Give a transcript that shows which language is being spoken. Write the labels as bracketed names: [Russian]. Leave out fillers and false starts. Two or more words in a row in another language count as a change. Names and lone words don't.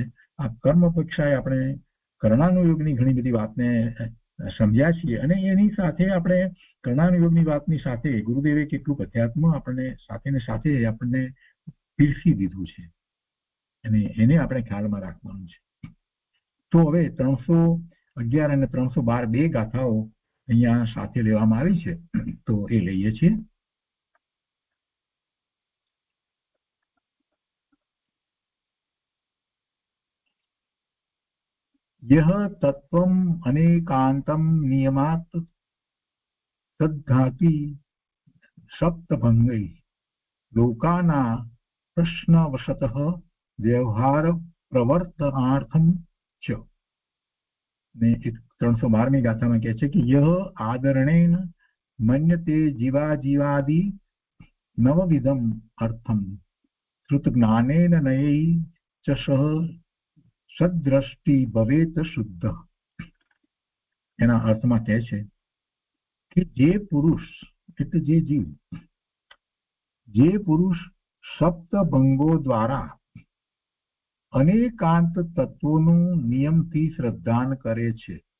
[Gujarati] આ કર્મ પક્ષાએ આપણે કર્ણાનુયોગની ઘણી બધી વાતને સમજ્યા છીએ અને એની સાથે આપણે કર્ણાનુયોગની વાતની સાથે ગુરુદેવે કેટલું અધ્યાત્મ આપણને સાથે ને સાથે આપણને પીરસી દીધું છે અને એને આપણે ખ્યાલમાં રાખવાનું છે. તો હવે 311 અને 312 બે ગાથાઓ અહીંયા સાથે લેવામાં આવી છે, તો એ લઈએ છીએ. [Sanskrit] यह तत्वम अनेकांतम नियमात तद्घाती सप्तभंगै लोकाना प्रश्नवशतः व्यवहार प्रवर्तनार्थम च. [Gujarati] ने 312મી ગાથામાં કહે છે કે [Sanskrit] यह आदरणेन मन्यते जीवाजीवादि नवविधम अर्थम श्रुत ज्ञानेन नयै च सह સદ્દ્રષ્ટિ ભવેત શુદ્ધ. [Gujarati] એના અર્થમાં કહે છે કે જે પુરુષ એટલે જે જીવ, જે પુરુષ સપ્તભંગો દ્વારા અનેકાંત તત્વોનું નિયમથી શ્રદ્ધાન કરે છે,